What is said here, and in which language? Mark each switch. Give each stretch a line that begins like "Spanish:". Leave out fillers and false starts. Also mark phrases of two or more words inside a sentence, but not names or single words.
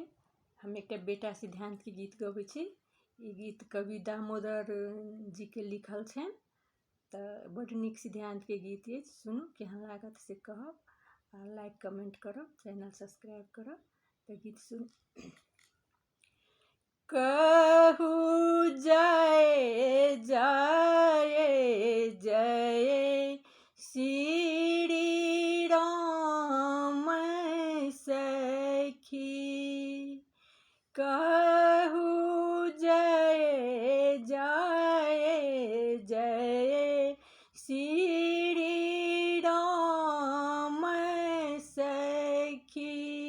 Maithili: हम एक बेटा सिद्धांत के गीत गबै छी। ई गीत कवि दामोदर जी के लिखल छनि। तो बड़ नीक सिद्धांत के गीत अछि। सुनू केहन लागत से कहब आ
English: like comment
Maithili: करब,
English: channel subscribe
Maithili: करब। तो गीत सुन। कहू जय जय जय श्री राम सखी। कहू जय जय जय श्री राम सखी।